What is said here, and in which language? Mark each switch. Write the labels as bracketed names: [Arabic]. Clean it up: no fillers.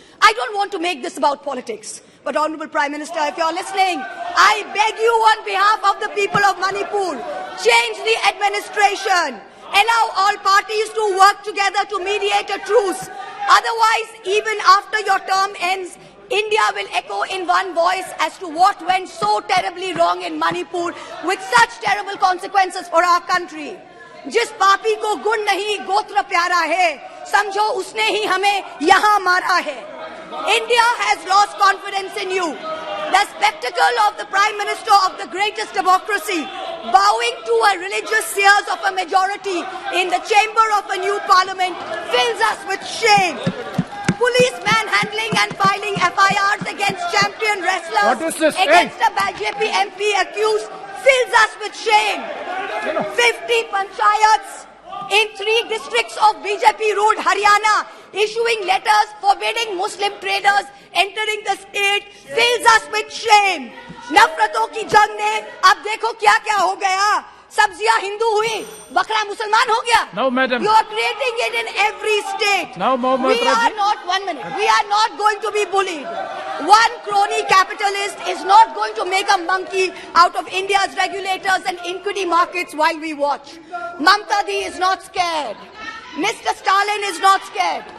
[English] I don't want to make this about politics. But Honorable Prime Minister, if you're listening, I beg you on behalf of the people of Manipur, change the administration. Allow all parties to work together to mediate a truce. Otherwise, even after your term ends, India will echo in one voice as to what went so terribly wrong in Manipur with such terrible consequences for our country. [Hindi] जिस पापी को गुण नहीं गोत्र प्यारा है, समझो उसने ही हमें यहाँ मारा है. [English] India has lost confidence in you. The spectacle of the Prime Minister of the greatest democracy bowing to a religious seers of a majority in the chamber of a new parliament fills us with shame. Police manhandling and filing FIRs against champion wrestlers against a BJP MP accused fills us with shame. 50 panchayats in 3 districts of BJP-ruled Haryana issuing letters forbidding Muslim traders entering the state fills us with shame. [Hindi] नफरतों की जंग ने अब देखो क्या क्या हो गया. सब्जियां हिंदू हुई, बकरा मुसलमान हो गया. [English] No, madam. You are creating it in every state. Now, Mahua we are not, 1 minute, we are not going to be bullied. One crony capitalist is not going to make a monkey out of India's regulators and equity markets while we watch. Mamta Di is not scared. Mr. Stalin is not scared.